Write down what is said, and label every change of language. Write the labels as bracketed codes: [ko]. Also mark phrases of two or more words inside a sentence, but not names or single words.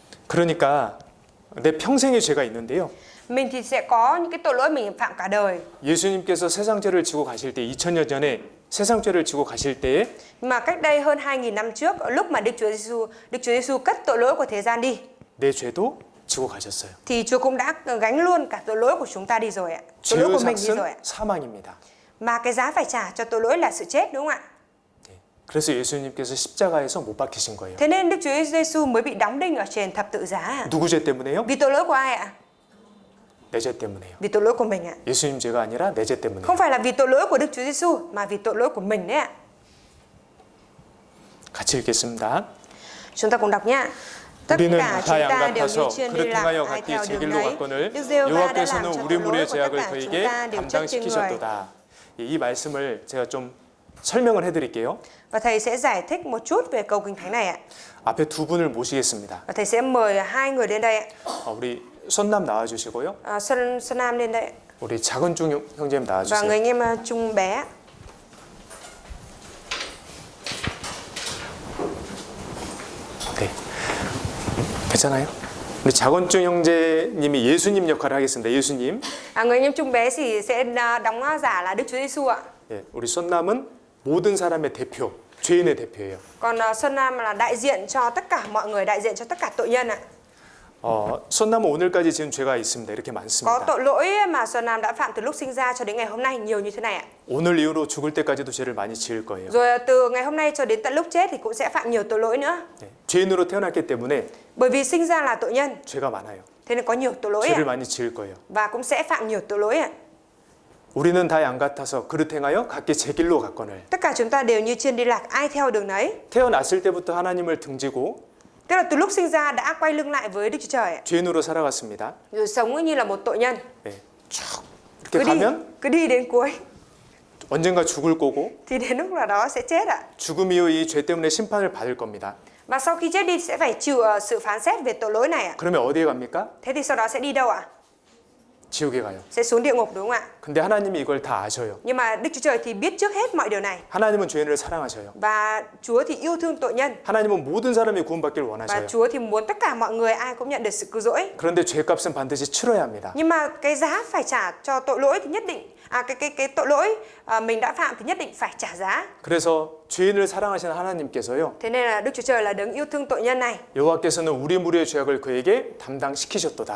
[ko] 그러니까 내 평생의 죄가 있는데요. [vi] Mình thì sẽ có những cái tội lỗi mình phạm cả đời. [ko] 예수님께서 세상 죄를 지고 가실 때 2000년 전에 세상 죄를 지고 가실 때에 [vi] Mà cách đây hơn 2000 năm trước, lúc mà Đức Chúa Giêsu cất tội lỗi của thế gian đi, [ko] 내 죄도 지고 가셨어요. [vi] thì Chúa cũng đã gánh luôn cả tội lỗi của chúng ta đi rồi ạ. Tội lỗi [ko] 죄의 [vi] của mình đi rồi ạ. [ko] 삭은 사망입니다. [vi] Mà cái giá phải trả cho tội lỗi là sự chết, đúng không ạ? [ko] 그래서 예수님께서 십자가에서 못 박히신 거예요. [vi] Thế nên Đức Chúa Giêsu mới bị đóng đinh ở trên thập tự giá ạ. [ko] 누구 죄 때문에요? [vi] Vì tội lỗi của ai ạ? [ko] 내 죄 때문에요. [vi] Vì tội lỗi của mình ạ. [ko] 예수님 죄가 아니라 내 죄 때문에요. [vi] Không phải là vì tội lỗi của Đức Chúa Giêsu mà vì tội lỗi của mình đấy ạ. [ko] 같이 읽겠습니다. [vi] Chúng ta cùng đọc nhá. Tất [ko] 우리는 [vi] cả [ko] 다 [vi] chúng [ko] 양 [vi] ta đều như [ko] 같아서 [vi] chiên đi [ko] 그릇 [vi] lạc, [ko] 행하여 [vi] ai [ko] 각기 [vi] theo [ko] 제 [vi] đường [ko] 길로 [vi] nấy. [ko] 갔거늘 [vi] Đức Giê-hô-va đã làm [ko] 여호와께서는 [vi] cho [ko] 우리 [vi] tội lỗi [ko] 무리의 [vi] của tất [ko] 죄악을 [vi] cả chúng [ko] 그에게 [vi] ta đều chất trên người. [ko] 담당시키셨도다. 이 말씀을 제가 좀 설명을 해드릴게요. [vi] Và thầy sẽ giải thích một chút về câu kinh thánh này ạ. [ko] 앞에 두 분을 모시겠습니다. [vi] Và thầy sẽ mời hai người đến đây ạ. [ko] 우리 손남 나와주시고요. [vi] Xuân Nam lên đây. [ko] 우리 작은중 형제님 [vi] Và [ko] 나와주세요. [vi] người anh em Trung bé. [ko] 네, 괜찮아요? 우리 작은중 형제님이 예수님 역할을 하겠습니다. 예수님. [vi] Người anh em Trung bé thì sẽ đóng giả là Đức Chúa Giêsu ạ. [ko] 예, 우리 손남은 모든 사람의 대표, 죄인의 대표예요. [vi] Còn Xuân Nam là đại diện cho tất cả mọi người, đại diện cho tất cả tội nhân ạ. [ko] 손남은 오늘까지 지은 죄가 있습니다. 이렇게 [vi] Có [ko] 많습니다. [vi] tội lỗi mà Xuân Nam đã phạm từ lúc sinh ra cho đến ngày hôm nay nhiều như thế này ạ. [ko] 오늘 이후로 죽을 때까지도 죄를 많이 지을 거예요. [vi] Rồi từ ngày hôm nay cho đến tận lúc chết thì cũng sẽ phạm nhiều tội lỗi nữa. [ko] 네, 죄인으로 태어났기 때문에 [vi] Bởi vì sinh ra là tội nhân, [ko] 죄가 많아요. [vi] thế nên có nhiều tội lỗi [ko] 죄를 [vi] ạ. [ko] 많이 지을 거예요. [vi] Và cũng sẽ phạm nhiều tội lỗi ạ. [ko] 우리는 다 양 같아서 그릇 행하여 각기 제 길로 갔거늘. [vi] Tất cả chúng ta đều như chiên đi lạc, ai theo đường nấy. [ko] 태어났을 때부터 하나님을 등지고 [vi] Tức là từ lúc sinh ra đã quay lưng lại với Đức Chúa Trời ạ. [ko] 죄인으로 살아갔습니다. [vi] Rồi sống như là một tội nhân. [ko] 네, 쭉 이렇게 가면 [vi] Cứ đi đến cuối [ko] 언젠가 죽을 거고 [vi] thì đến lúc nào đó sẽ chết ạ. [ko] 죽음 이후 이 죄 때문에 심판을 받을 겁니다. [vi] Và sau khi chết đi sẽ phải chịu sự phán xét về tội lỗi này ạ. [ko] 그러면 어디에 갑니까? [vi] Thế thì sau đó sẽ đi đâu ạ? [ko] 지옥에 가요. [vi] Sẽ xuống địa ngục đúng không ạ? [ko] 근데 하나님이 이걸 다 아셔요. [vi] Nhưng mà Đức Chúa Trời thì biết trước hết mọi điều này. [ko] 하나님은 죄인을 사랑하셔요. [vi] Và Chúa thì yêu thương tội nhân. [ko] 하나님은 모든 사람이 구원받기를 [vi] Và [ko] 원하셔요. [vi] Chúa thì muốn tất cả mọi người ai cũng nhận được sự cứu rỗi. [ko] 그런데 죄값은 반드시 치러야 합니다. [vi] Nhưng mà cái giá phải trả cho tội lỗi thì nhất định cái tội lỗi mình đã phạm thì nhất định phải trả giá. [ko] 그래서 죄인을 사랑하시는 하나님께서요. [vi] Thế nên là Đức Chúa Trời là đấng yêu thương tội nhân này. [ko] 여호와께서는 우리 무리의 죄악을 그에게 담당시키셨도다.